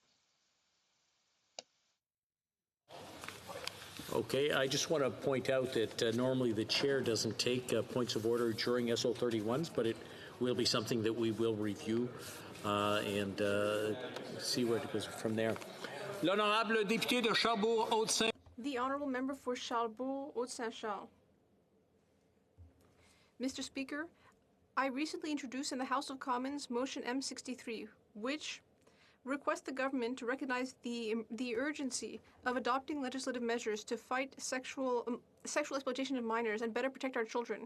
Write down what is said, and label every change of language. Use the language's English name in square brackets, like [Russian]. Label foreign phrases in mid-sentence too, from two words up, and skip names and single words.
[English] Okay, I just want to point out that normally the chair doesn't take points of order during SO31s, but it will be something that we will review and see where it goes from there. [French] L'honorable député de Charlebourg-Haute-Saint. [English] The honourable member for Charlebourg-Haute-Saint-Charles. Mr. Speaker, I recently introduced in the House of Commons Motion M63, which requests the government to recognize the urgency of adopting legislative measures to fight sexual exploitation of minors and better protect our children.